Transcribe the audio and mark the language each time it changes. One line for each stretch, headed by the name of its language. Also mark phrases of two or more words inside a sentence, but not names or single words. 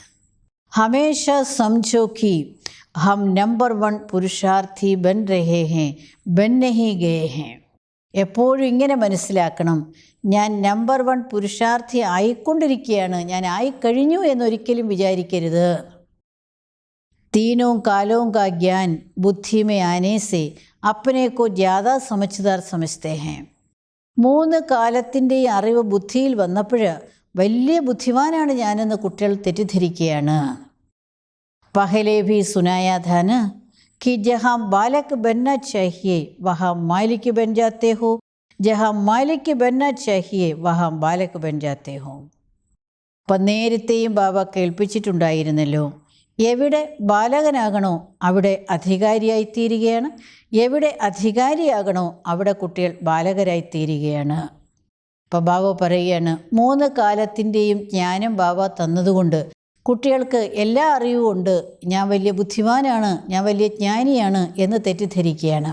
Hindi: हमेशा समझो कि हम नंबर 1 पुरुषार्थी बन रहे हैं बन नहीं गए हैं.
Malayalam: എപ്പോഴും ഇങ്ങനെ മനസ്സിലാക്കണം, ഞാൻ നമ്പർ 1 പുരുഷാർത്ഥി ആയിക്കൊണ്ടിരിക്കുകയാണ്, ഞാൻ ആയിക്കഴിഞ്ഞു എന്നൊരിക്കലും വിചാരിക്കരുത്.
Hindi: तीनों कालों का ज्ञान बुद्धि में आने से अपने को ज़्यादा समझदार समझते हैं.
Malayalam: 3 കാലത്തിൻ്റെയും അറിവ് ബുദ്ധിയിൽ വന്നപ്പോൾ വലിയ ബുദ്ധിമാനാണ് ഞാനെന്ന് കുട്ടികൾ തെറ്റിദ്ധരിക്കുകയാണ്.
Hindi: पहले भी सुनाया था न कि जहाँ बालक बनना चाहिए वहाँ मालिक बन जाते हो, जहाँ मालिक बनना चाहिए वहाँ बालक बन जाते हो.
Malayalam: അപ്പം നേരത്തെയും ബാബ കേൾപ്പിച്ചിട്ടുണ്ടായിരുന്നല്ലോ, എവിടെ ബാലകനാകണോ അവിടെ അധികാരിയായിത്തീരുകയാണ്, എവിടെ അധികാരിയാകണോ അവിടെ കുട്ടികൾ ബാലകരായിത്തീരുകയാണ്. അപ്പോൾ ബാബ പറയുകയാണ്, 3 കാലത്തിൻ്റെയും ജ്ഞാനം ബാബ തന്നതുകൊണ്ട് കുട്ടികൾക്ക് എല്ലാ അറിവുമുണ്ട്, ഞാൻ വലിയ ബുദ്ധിമാനാണ്, ഞാൻ വലിയ ജ്ഞാനിയാണ് എന്ന് തെറ്റിദ്ധരിക്കുകയാണ്.